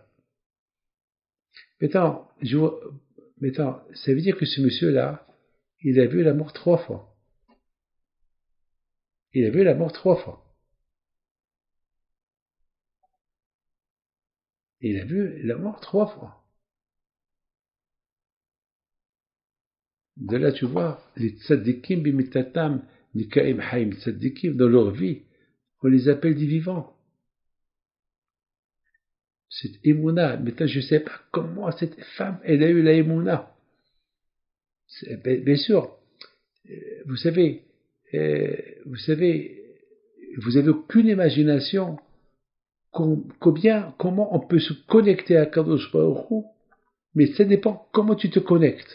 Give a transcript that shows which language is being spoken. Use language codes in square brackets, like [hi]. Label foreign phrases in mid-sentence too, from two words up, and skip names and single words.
[fr] Maintenant, ça veut dire que ce monsieur-là, il a vu la mort 3 fois. Il a vu la mort 3 fois. Il a vu la mort 3 fois. De là, tu vois, les [he] צדיקים במיתתם נקראים חיים [fr] tzadikim dans leur vie. On les appelle des vivants. Cette émouna, maintenant je ne sais pas comment cette femme, elle a eu la émouna. Bien sûr, vous avez aucune imagination comment on peut se connecter à [he] קדוש ברוך הוא, [fr] mais ça dépend comment tu te connectes.